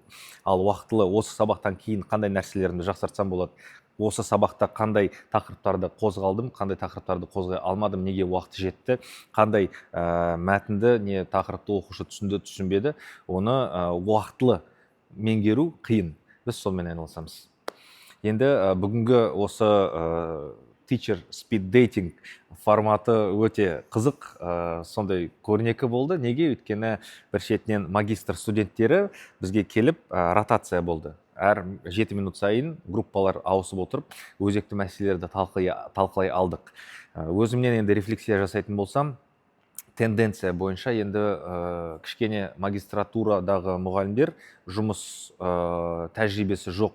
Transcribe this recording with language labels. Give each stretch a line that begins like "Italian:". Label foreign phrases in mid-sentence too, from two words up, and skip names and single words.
Kazakh: Ал уақытылы осы сабақтан кейін қандай нәрселерімді жақсартсам болады, осы сабақта қандай тақырыптарды қозғалдым, қандай тақырыптарды қозғай алмадым, неге уақыты жетті, қандай мәтінді не тақырыпты оқушы түсінді, түсінбеді, оны уақытылы меңгеру қиын. Біз сонымен айналысамыз. Енді бүгінгі осы
English: teacher speed dating
Kazakh: форматы өте қызық, сондай көрнекі болды. Неге? Өйткені бір шетінен магистр студенттері бізге келіп ротация болды. Әр 7 минут сайын группалар ауысып отырып, өзекті мәселелерді талқылай алдық. Өзімнен енді рефлексия жасайтын болсам, тенденция бойынша енді кішкене магистратурадағы мұғалімдер жұмыс тәжірибесі жоқ.